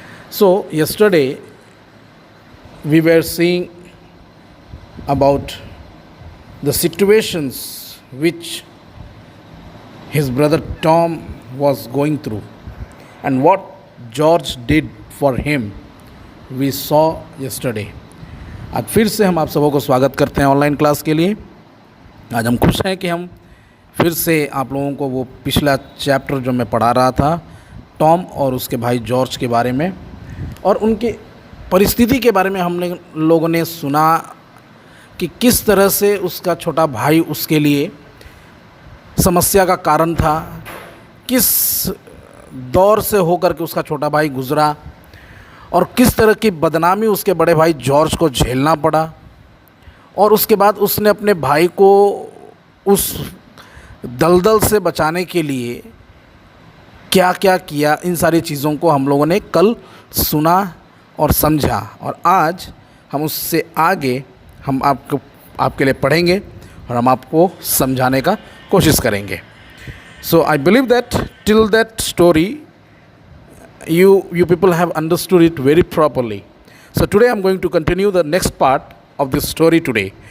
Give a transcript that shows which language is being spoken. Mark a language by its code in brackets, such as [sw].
[en] So yesterday we were seeing about the situations which his brother Tom was going through and what George did for him we saw yesterday. [hi] आज फिर से हम आप सबों को स्वागत करते हैं ऑनलाइन क्लास के लिए। आज हम खुश हैं कि हम फिर से आप लोगों को वो पिछला चैप्टर जो मैं पढ़ा रहा था टॉम और उसके भाई जॉर्ज के बारे में और उनके परिस्थिति के बारे में हमने लोगों ने सुना कि किस तरह से उसका छोटा भाई उसके लिए समस्या का कारण था, किस दौर से होकर के उसका छोटा भाई गुज़रा और किस तरह की बदनामी उसके बड़े भाई जॉर्ज को झेलना पड़ा और उसके बाद उसने अपने भाई को उस दलदल से बचाने के लिए क्या क्या किया। इन सारी चीज़ों को हम लोगों ने कल सुना और समझा और आज हम उससे आगे हम आपके लिए पढ़ेंगे और हम आपको समझाने का कोशिश करेंगे। [en] So I believe that till that story you people have understood it very properly. So today I'm going to continue the next part of this story today.